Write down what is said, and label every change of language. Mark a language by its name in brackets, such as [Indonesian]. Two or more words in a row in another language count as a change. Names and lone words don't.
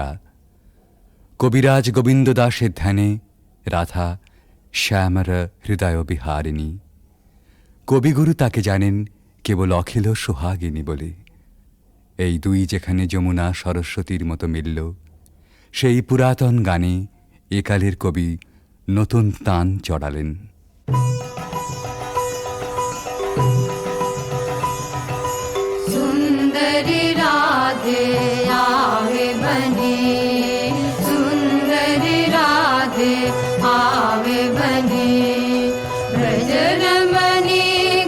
[Bangla] কবিরাজ গোবিন্দ দাসের ধ্যানে রাধা শ্যামর হৃদয় বিহারিণী। কবিগুরু তাকে জানেন কেবল অখিল সোহাগিনী বলে। এই দুই যেখানে যমুনা সরস্বতীর মতো মিলল, সেই পুরাতন গানে একালের কবি নতুন তান চড়ালেন। [Braj] सुंदरी राधे आवे बने, सुंदरी राधे आवे बने, ब्रज रमणी